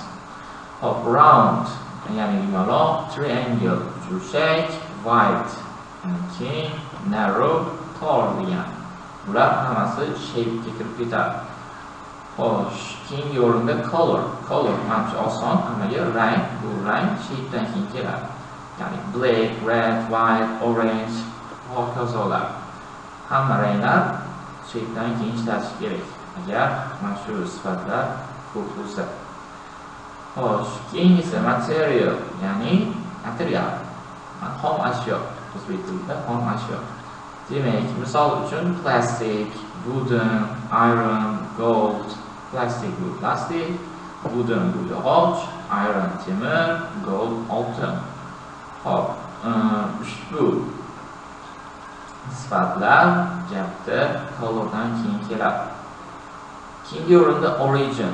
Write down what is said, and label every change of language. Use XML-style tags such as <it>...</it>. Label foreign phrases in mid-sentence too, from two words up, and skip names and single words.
<uz>Hop, round, ya'ni yumaloq, triangle, uchburchak, wide, keng, narrow, tor degan. Bular hammasi shape ga kirib ketadi. Xo'sh, keyingi o'rinda color. Color ancha oson, hammaga rang, bu rang shape'dan keyin keladi.</uz> <en>Ya'ni black, red, white, orange,</en> <uz>hokazolar. Hamma ranglar shape'dan keyin ishlatish kerak. Agar mana shu sifatlar ko'p bo'lsa. Xo'sh, keyingisi material, ya'ni material. Xom ashyo, o'zbek tilida xom ashyo. Demak, misol uchun</uz> <en>plastic, wooden, iron, gold.</en> <uz>Plastik bu plastik, wooden bu yog'och, iron temir, gold oltin. Hop, ushbu sifatlar gapda colordan keyin keladi. Keyingi o'rinda origin.</uz>